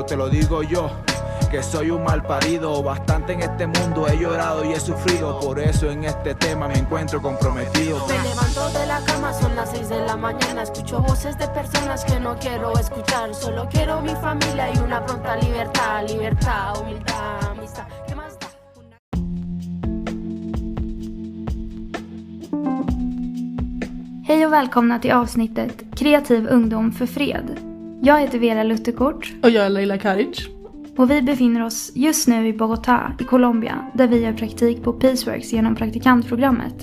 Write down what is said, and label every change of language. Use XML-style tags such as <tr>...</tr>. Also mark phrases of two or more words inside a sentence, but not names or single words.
<es>Te lo digo yo, que soy un mal parido. Bastante en este mundo he llorado y he sufrido. Por eso en este tema me encuentro comprometido. Me levanto de la cama, son las 6 de la mañana. Escucho voces de personas que no quiero escuchar. Solo quiero mi familia y una pronta libertad. Libertad, humildad, amistad. ¿Qué más da?</es> <sv>Hej och välkomna till avsnittet Kreativ ungdom för fred. Jag heter Vera Lutterkort. Och jag är Leila Karic. Och vi befinner oss just nu i Bogotá i Colombia, där vi gör praktik på Peaceworks genom praktikantprogrammet.</sv>